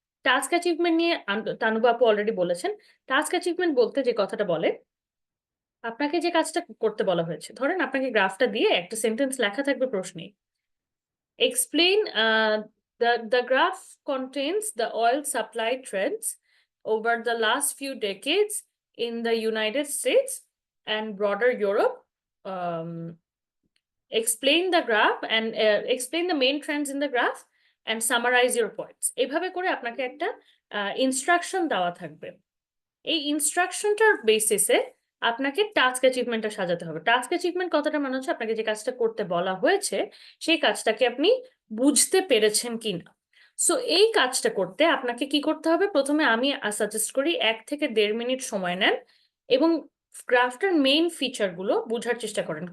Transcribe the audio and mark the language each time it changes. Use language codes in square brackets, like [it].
[bn] Task achievement নিয়ে তানুবা আপু already বলেছেন। টাস্ক অ্যাচিভমেন্ট বলতে যে কথাটা বলে, আপনাকে যে কাজটা করতে বলা হয়েছে, ধরেন আপনাকে গ্রাফটা দিয়ে একটা সেন্টেন্স লেখা থাকবে প্রশ্নে, explain [en] the graph contains the oil supply trends over the last few decades in the United States and broader Europe. Um, explain the graph and explain the main trends in the graph and summarize your points. [bn] এভাবে করে আপনাকে একটা instruction দেওয়া থাকবে। এই ইনস্ট্রাকশনটার বেসিসে আপনাকে task অ্যাচিভমেন্টটা সাজাতে হবে। টাস্ক অ্যাচিভমেন্ট কথাটা মানে হচ্ছে আপনাকে যে কাজটা করতে বলা হয়েছে সেই কাজটাকে আপনি বুঝতে পেরেছেন কিনা। সো এই কাজটা করতে আপনাকে কি করতে হবে, প্রথমে আমি সাজেস্ট করি 1 থেকে 1.5 মিনিট সময় নেন এবং গ্রাফটার মেইন ফিচারগুলো বোঝার চেষ্টা করেন।